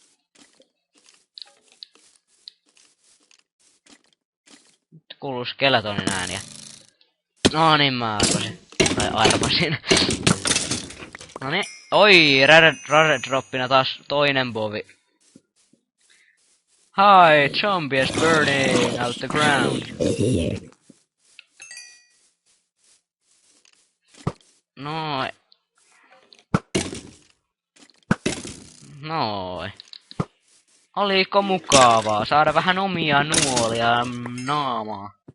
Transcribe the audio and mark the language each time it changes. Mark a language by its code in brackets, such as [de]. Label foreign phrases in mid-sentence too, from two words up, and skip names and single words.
[fi] Nyt kuuluu skeletonin ääniä. No niin, mä arvasin. Noniin. Oi, rare droppina taas toinen bovi. [en] Hi, zombie is burning out the ground. [fi] Noi. Oliko mukavaa saada vähän omia nuolia naamaa?